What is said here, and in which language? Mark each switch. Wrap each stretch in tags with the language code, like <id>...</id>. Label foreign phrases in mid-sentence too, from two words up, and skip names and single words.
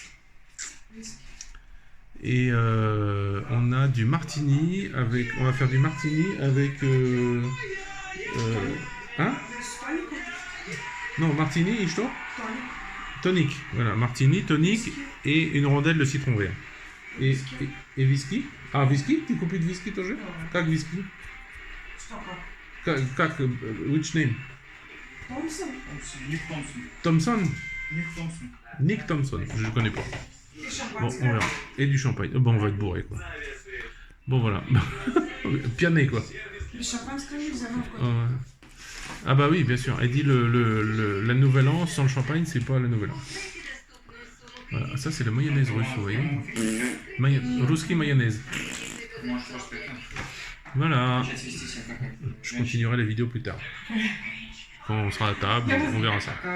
<fr>Et on a du martini avec. On va faire du martini avec. Hein? Non, martini, что? Tonic. Voilà, martini, tonic et une rondelle de citron vert. Et whisky? Ah, whisky? Tu купить whisky тоже? Как whisky?</fr> <ru>Как?</ru> <en>Which name?</en> <ru>Томпсон.</ru> <fr>Thompson? Nick Thompson, je ne connais pas.</fr> <ru>И</ru> <fr>Bon, on</fr> <ru>шампанское.</ru> <fr>verra. Et du champagne. Bon, on va être bourré, quoi. Bon, voilà. Piané, quoi.</fr> <ru>Без шампанского нельзя, ну, какой.</ru> <fr>Ah bah oui, bien sûr. Elle dit la nouvelle an sans le champagne, c'est pas la nouvelle an. Voilà, ça c'est la mayonnaise russe, vous voyez. Русский mayonnaise. Voilà. Je continuerai la vidéo plus tard. Quand on sera à table, on verra ça.</fr>